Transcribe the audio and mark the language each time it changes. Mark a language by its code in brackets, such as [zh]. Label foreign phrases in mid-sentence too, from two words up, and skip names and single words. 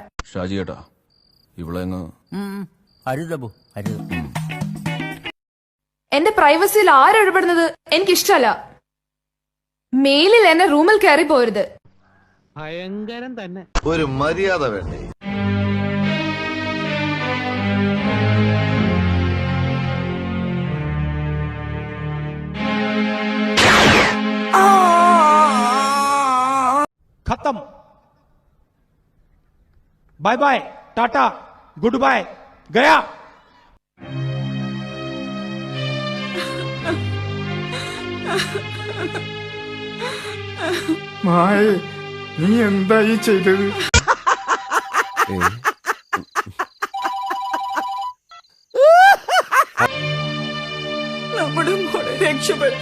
[ml] ഷാജി ഏട്ടാ, ഇവിടെ അരുതബു അരുത്. എന്റെ പ്രൈവസിയിൽ ആരും ഇടപെടുന്നത് എനിക്കിഷ്ടല്ല. മെയിലിൽ എന്നെ റൂമിൽ കയറി പോരുത്. ഭയങ്കരം തന്നെ. ഒരു മര്യാദ വേണ്ടേ? [hi] खत्म. [en] bye bye, tata, good bye, गया. [ml] മായി, നീ എന്തായി ചെയ്തത്? നമ്മുടെ മോളെ രക്ഷപ്പെട്ടു.